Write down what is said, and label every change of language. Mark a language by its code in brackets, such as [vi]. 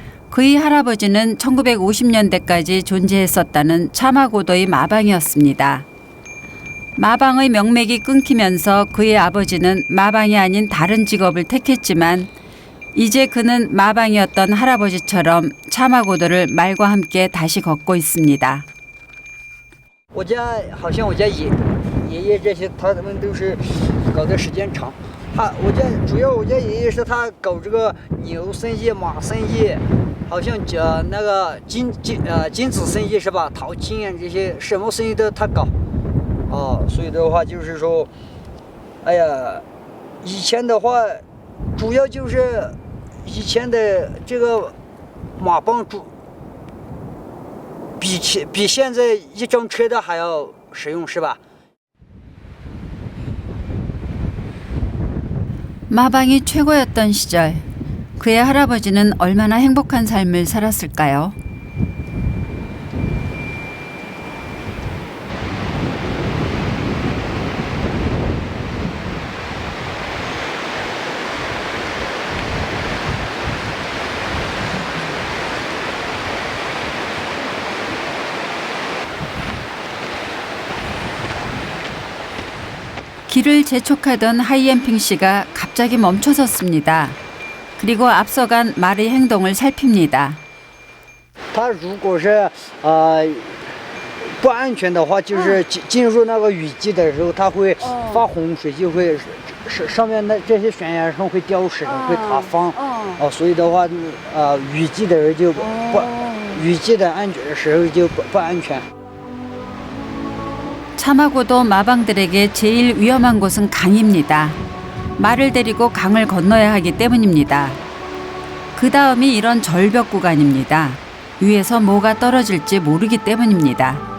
[ko] 그의 할아버지는 1950년대까지 존재했었다는 차마고도의 마방이었습니다. 마방의 명맥이 끊기면서 그의 아버지는 마방이 아닌 다른 직업을 택했지만 이제 그는 마방이었던 할아버지처럼 차마고도를 말과 함께 다시 걷고 있습니다. [zh] 我家好像我家爷爷这些他们都是搞的时间长。我家主要我家爷爷是他搞这个牛生意、马生意，好像那个金子生意是吧？淘金啊这些什么生意都他搞。所以的话就是说，哎呀，以前的话主要就是以前的这个马帮主。比现在一张车的还要实用是吧? [ko] 마방이 최고였던 시절, 그의 할아버지는 얼마나 행복한 삶을 살았을까요? 길을 재촉하던 하이엔핑 씨가 갑자기 멈춰섰습니다. 그리고 앞서간 말의 행동을 살핍니다. [zh] 他如果是不安全的话，就是进入那个雨季的时候，它会发洪水，就会上面的这些悬崖上会掉石头，会塌方。所以的话，雨季的人就不雨季的时候就不安全。 [ko] 차마고도 마방들에게 제일 위험한 곳은 강입니다. 말을 데리고 강을 건너야 하기 때문입니다. 그 다음이 이런 절벽 구간입니다. 위에서 뭐가 떨어질지 모르기 때문입니다.